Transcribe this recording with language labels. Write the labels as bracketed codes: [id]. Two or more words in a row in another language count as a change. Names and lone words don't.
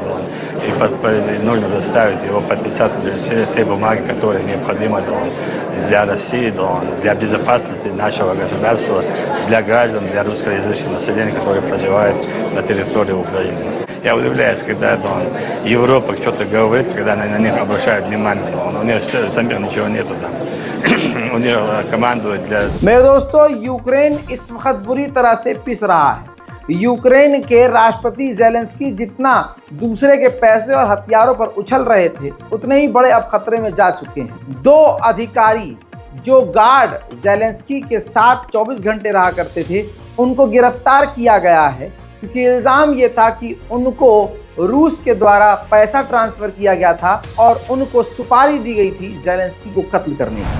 [ru] и нужно заставить его подписать все бумаги, которые необходимы для России, для безопасности нашего государства, для граждан, для русскоязычного населения, которое проживает на территории Украины. Я удивляюсь, когда Европа что-то говорит, когда на них обращают внимание, у них самих ничего нету там. У них командует для... [hi] मेरे दोस्तों, यूक्रेन इस वक्त बुरी तरह से पिस रहा है। यूक्रेन के राष्ट्रपति ज़ेलेंस्की जितना दूसरे के पैसे और हथियारों पर उछल रहे थे, उतने ही बड़े अब खतरे में जा चुके हैं। 2 अधिकारी जो गार्ड ज़ेलेंस्की के साथ 24 घंटे रहा करते थे, उनको गिरफ्तार किया गया है, क्योंकि इल्ज़ाम ये था कि उनको रूस के द्वारा पैसा ट्रांसफ़र किया गया था और उनको सुपारी दी गई थी ज़ेलेंस्की को कत्ल करने की।